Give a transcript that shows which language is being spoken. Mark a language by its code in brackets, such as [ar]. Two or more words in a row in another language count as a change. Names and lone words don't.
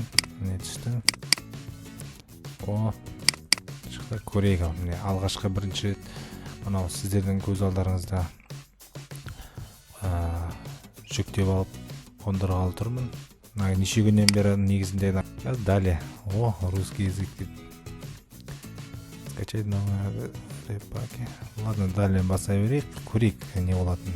[kk] Міне түсті. Шықты, көрейік. Міне алғашқы бірінші рет мынау сіздердің көз алдарыңызда жүктеп алып қондырғалы тұрмын. Неше күннен бері негізінде далее. [ru] Русский язык деп. Скачать новые репаки. [kk] Ладно, далее баса берейік, көрейік не болатын.